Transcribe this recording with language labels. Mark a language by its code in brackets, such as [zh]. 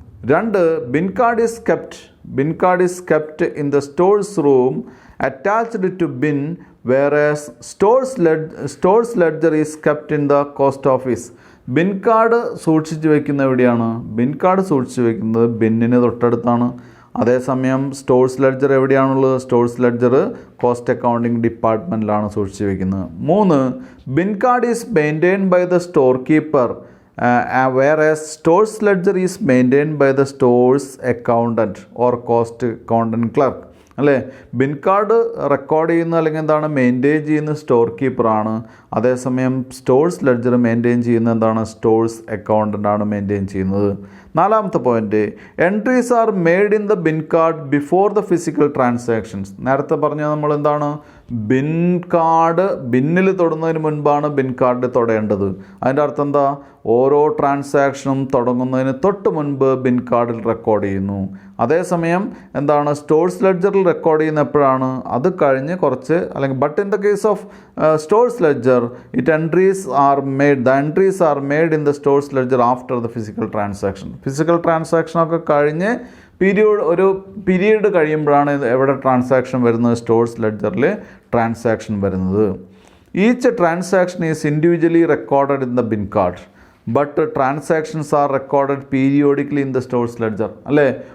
[en] 2, bin card is kept in the stores room attached to bin, whereas stores ledger is kept in the cost office. [ml] Bin card സൂക്ഷിച്ച് വയ്ക്കുന്നത് എവിടെയാണ്? Bin card സൂക്ഷിച്ച് വയ്ക്കുന്നത് ബിന്നിന് തൊട്ടടുത്താണ്. അതേസമയം stores ledger എവിടെയാണുള്ളത്? Stores ledger cost accounting ഡിപ്പാർട്ട്മെൻറ്റിലാണ് സൂക്ഷിച്ച് വയ്ക്കുന്നത്. [en] 3, bin card is maintained by the store keeper, whereas stores ledger is maintained by the stores accountant or cost accountant clerk. [ml] അല്ലേ? ബിൻ കാർഡ് റെക്കോർഡ് ചെയ്യുന്ന അല്ലെങ്കിൽ എന്താണ് മെയിൻറ്റെയിൻ ചെയ്യുന്ന store കീപ്പറാണ്. അതേസമയം stores ledger maintain ചെയ്യുന്ന എന്താണ്? സ്റ്റോഴ്സ് അക്കൗണ്ടൻ്റ് ആണ് maintain ചെയ്യുന്നത്. 4ാമത്തെ point, [en] Entries are made in the bin card before the physical transactions. [ml] നേരത്തെ പറഞ്ഞ നമ്മൾ എന്താണ്, ബിൻ കാർഡ് ബിന്നിൽ തൊടുന്നതിന് മുൻപാണ് ബിൻ കാർഡ് തൊടേണ്ടത്. അതിൻ്റെ അർത്ഥം എന്താ? ഓരോ ട്രാൻസാക്ഷനും തുടങ്ങുന്നതിന് തൊട്ട് മുൻപ് ബിൻ കാർഡിൽ റെക്കോർഡ് ചെയ്യുന്നു. അതേസമയം എന്താണ്, സ്റ്റോഴ്സ് ലെഡ്ജറിൽ റെക്കോർഡ് ചെയ്യുന്ന എപ്പോഴാണ്? അത് കഴിഞ്ഞ് കുറച്ച് അല്ലെങ്കിൽ [en] But in the case of stores ledger the entries are made in the stores ledger after the physical transaction. [ml] Physical transaction ഒക്കെ കഴിഞ്ഞ് ഒരു പീരീഡ് കഴിയുമ്പോഴാണ് എവിടെ ട്രാൻസാക്ഷൻ വരുന്നത്? സ്റ്റോഴ്സ് ലെഡ്ജറിൽ ട്രാൻസാക്ഷൻ വരുന്നത്. [en] Each transaction is individually recorded in the bin card, but transactions are recorded periodically in the stores ledger. [ml] അല്ലേ?